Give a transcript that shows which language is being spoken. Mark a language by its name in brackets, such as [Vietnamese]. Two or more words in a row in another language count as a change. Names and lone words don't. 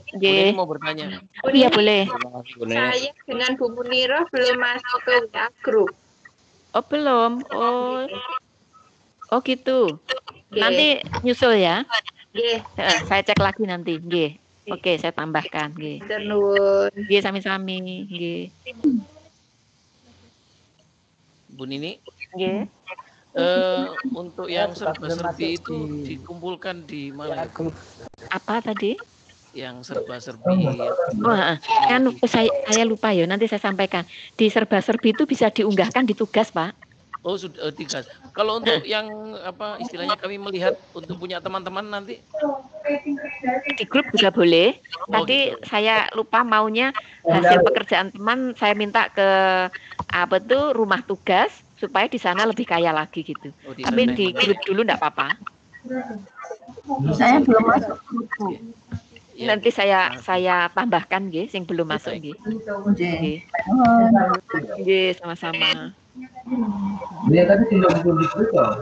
[Indonesian] Mau bertanya. Iya boleh. Saya dengan Bu Muniro belum masuk ke WA group. Oh belum. Oh gitu. Nanti nyusul ya. Saya cek lagi nanti. Oke, saya tambahkan. Sami-sami. Bu Nini. Untuk yang serba-serbi itu dikumpulkan di mana? Apa tadi? Yang serba-serbi. Kan saya lupa ya. Nanti saya sampaikan. Di serba-serbi itu bisa diunggahkan di tugas, Pak. Oh sudah tugas. Kalau untuk yang apa istilahnya kami melihat untuk punya teman-teman nanti di grup juga boleh. Tadi saya lupa maunya hasil pekerjaan teman saya minta ke apa tuh rumah tugas supaya di sana lebih kaya lagi gitu. Tapi di grup dulu enggak apa-apa. Saya belum masuk grup. Nanti saya tambahkan [Javanese] nggih sing [Indonesian] belum masuk nggih. Nggih, sama-sama. Dia tadi tidak betul di situ.